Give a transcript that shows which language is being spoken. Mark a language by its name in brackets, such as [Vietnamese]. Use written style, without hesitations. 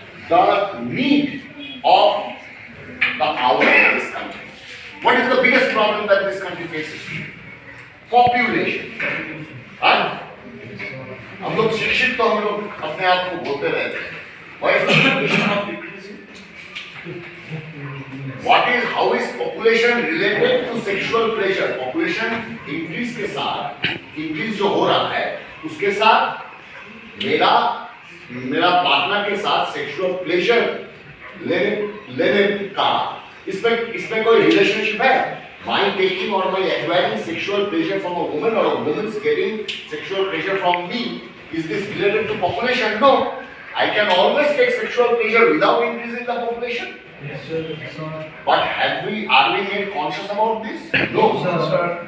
[English] The need of the hour in this country. What is the biggest problem that this country faces? Population. [Hindi] हम लोग शिक्षित तो हम लोग अपने आप को बोलते रहते हैं। [English] Why is the population not decreasing? How is population related to sexual pleasure? Population increase [Hindi] के साथ, increase जो हो रहा है, उसके साथ मेरा पार्टनर के साथ सेक्सुअल प्लेजर लेने का इसमें कोई रिलेशनशिप है? [English] My taking or my acquiring sexual pleasure from a woman or a woman's getting sexual pleasure from me, is this related to population? No. I can always take sexual pleasure without increasing the population. Yes, sir. But are we made conscious about this? No, sir.